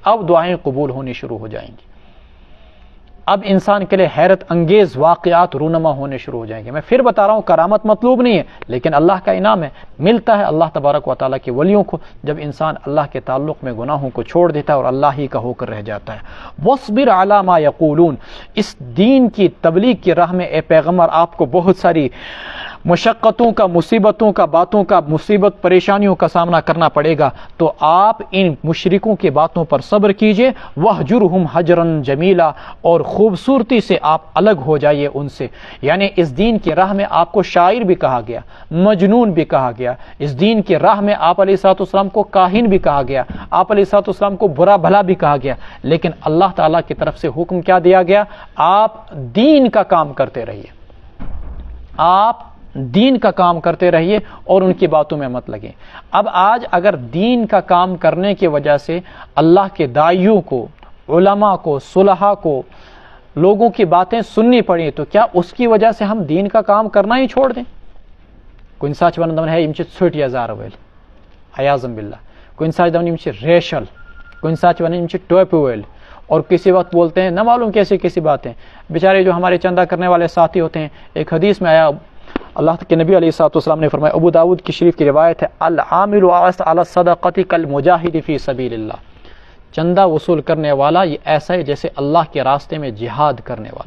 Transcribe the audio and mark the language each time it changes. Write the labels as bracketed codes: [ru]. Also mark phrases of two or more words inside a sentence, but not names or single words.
[ur] اب دعائیں قبول ہونی شروع ہو جائیں گی، اب انسان کے لیے حیرت انگیز واقعات رونما ہونے شروع ہو جائیں گے۔ میں پھر بتا رہا ہوں کرامت مطلوب نہیں ہے، لیکن اللہ کا انعام ہے، ملتا ہے اللہ تبارک و تعالیٰ کے ولیوں کو جب انسان اللہ کے تعلق میں گناہوں کو چھوڑ دیتا ہے اور اللہ ہی کا ہو کر رہ جاتا ہے۔ [ar] وَاصْبِرْ عَلَىٰ مَا يَقُولُونَ، [ur] اس دین کی تبلیغ کی راہ میں اے پیغمبر آپ کو بہت ساری مشقتوں کا، مصیبتوں کا، باتوں کا، مصیبت پریشانیوں کا سامنا کرنا پڑے گا، تو آپ ان مشرکوں کی باتوں پر صبر کیجئے۔ [ar] وَاهْجُرْهُمْ هَجْرًا جَمِيلًا، [ur] اور خوبصورتی سے آپ الگ ہو جائیے ان سے۔ یعنی اس دین کی راہ میں آپ کو شاعر بھی کہا گیا، مجنون بھی کہا گیا، اس دین کی راہ میں آپ [ar] علیہ الصلوۃ والسلام [ur] کو کاہن بھی کہا گیا، آپ [ar] علیہ الصلوۃ والسلام [ur] کو برا بھلا بھی کہا گیا، لیکن اللہ تعالیٰ کی طرف سے حکم کیا دیا گیا؟ آپ دین کا کام کرتے رہیے، آپ دین کا کام کرتے رہیے اور ان کی باتوں میں مت لگیں۔ اب آج اگر دین کا کام کرنے کی وجہ سے اللہ کے داعیوں کو، علماء کو، صلحاء کو لوگوں کی باتیں سننی پڑیں، تو کیا اس کی وجہ سے ہم دین کا کام کرنا ہی چھوڑ دیں؟ کوئی ساتھ [ks] ونن ہے یم چھ ژھٹۍ یزار وٲلۍ [ar] عیاذم باللہ، [ur] کوئی ساتھ [ks] یم چھ ریشل، [ur] کوئی ساتھ [ks] ون یم چھ ٹوپہِ وٲلۍ، [ur] اور کسی وقت بولتے ہیں نہ معلوم کیسی باتیں۔ بیچارے جو ہمارے چندہ کرنے والے ساتھی ہوتے ہیں، ایک حدیث میں آیا اللہ کے نبی [ar] علیہ الصلوۃ والسلام [ur] نے فرمایا، ابو داؤد کی شریف کی روایت ہے، [ar] العامل علی الصدقۃ کالمجاہد فی سبیل اللہ، [ur] چندہ وصول کرنے والا یہ ایسا ہے جیسے اللہ کے راستے میں جہاد کرنے والا۔